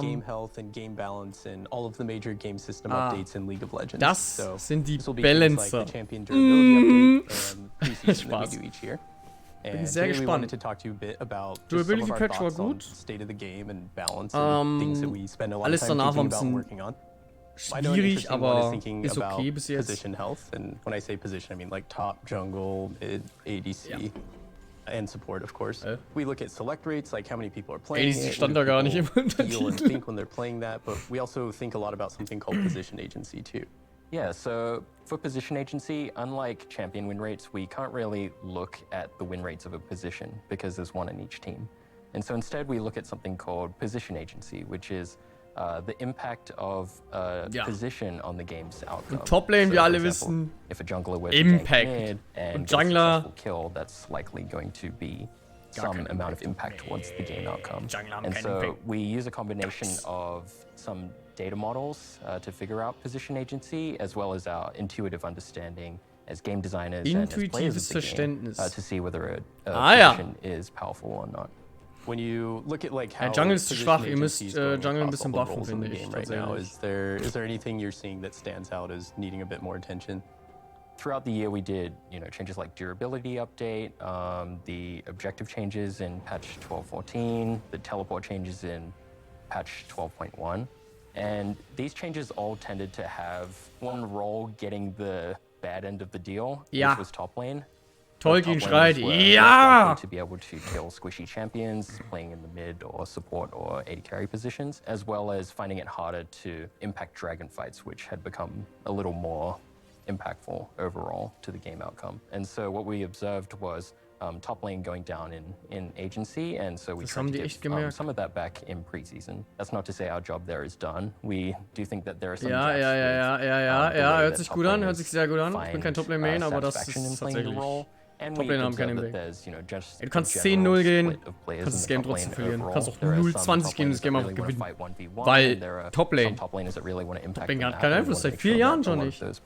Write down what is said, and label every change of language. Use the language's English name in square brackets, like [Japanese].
[English] game health and game balance and all of the major game system updates in League of Legends. [German] Das sind die [English] Balancer. Like the champion durability update and preseason that we do each year. [German] Bin sehr gespannt. Durability Patch war gut. [English] State of the game and balance and things that we spend a lot of time thinking about working on. [German] Schwierig, aber ist okay bis jetzt. [English] Position health, and when I say position, I mean like top, jungle, mid, ADC, and support, of course. We look at select rates, like how many people are playing [German] ADC stand da gar nicht im [English] feel and think when they're playing that, but we also think a lot about something called position agency too. Yeah, so for position agency, unlike champion win rates, we can't really look at the win rates of a position because there's one in each team. And so instead we look at something called position agency, which is the impact of position on the game's outcome. [German] Top Lane, wir alle wissen, [English] if a jungler were Impact. And Jungler, kill, that's likely going to be some amount of impact towards the game outcome. And so we use a combination of some data models to figure out position agency, as well as our intuitive understanding as game designers and as players of the game, to see whether a position is powerful or not. When you look at like how [German] Jungle ist zu schwach, ihr müsst Jungle ein bisschen buffen, finde ich. [English] Right now, is there anything you're seeing that stands out as needing a bit more attention? Throughout the year, we did changes like durability update, the objective changes in patch 12.14, the teleport changes in patch 12.1, and these changes all tended to have one role getting the bad end of the deal, which was top lane. [German] Tolkien schreit, ja! [English] To be able to kill squishy champions playing in the mid or support or AD carry positions, as well as finding it harder to impact dragon fights, which had become a little more impactful overall to the game outcome. And so what we observed was top lane going down in agency, and so we tried to get some of that back in preseason. That's not to say our job there is done. We do think that there are some gaps. [German] Ja, hört sich gut an, hört sich sehr gut an. Ich bin kein Top-Lane-Main, aber das ist tatsächlich... Top-Lane haben keinen Impact. Du kannst 10-0 gehen, kannst das Game trotzdem verlieren. Du kannst auch 0-20 gehen und das Game einfach gewinnen. Weil Top-Lane hat keinen Einfluss, seit 4 Jahren schon nicht.